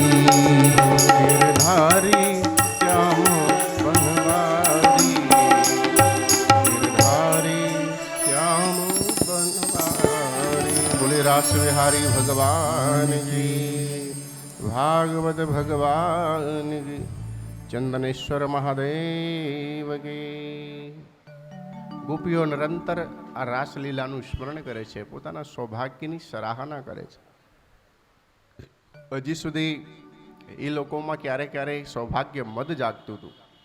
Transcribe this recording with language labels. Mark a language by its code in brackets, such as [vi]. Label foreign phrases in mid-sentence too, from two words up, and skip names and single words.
[hi] गिरधारी श्याम बनवारी, गिरधारी श्याम बनवारी। बोले रास विहारी भगवान की, भागवत भगवान की, [gu] ચંદનેશ્વર મહાદેવ કે। ગોપીઓ નિરંતર આ રાસલીલાનું સ્મરણ કરે છે, પોતાના સૌભાગ્યની સરાહના કરે છે। હજી સુધી એ લોકોમાં ક્યારે ક્યારે સૌભાગ્ય મદ જાગતું હતું.